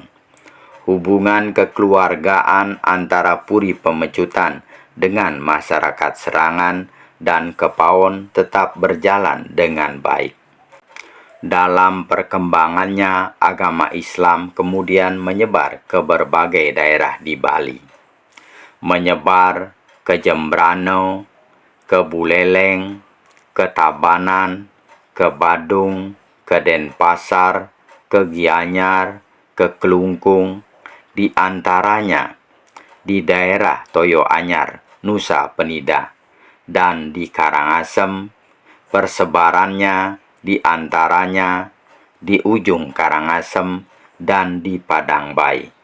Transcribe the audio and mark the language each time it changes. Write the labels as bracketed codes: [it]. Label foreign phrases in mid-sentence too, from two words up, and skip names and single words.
[id] Hubungan kekeluargaan antara Puri Pemecutan dengan masyarakat Serangan dan Kepaon tetap berjalan dengan baik. Dalam perkembangannya, agama Islam kemudian menyebar ke berbagai daerah di Bali. Menyebar ke Jembrana, ke Buleleng, ke Tabanan, ke Badung, ke Denpasar, ke Gianyar, ke Kelungkung, di antaranya di daerah Toyo Anyar, Nusa Penida, dan di Karangasem. Persebarannya di antaranya di ujung Karangasem dan di Padang Bay.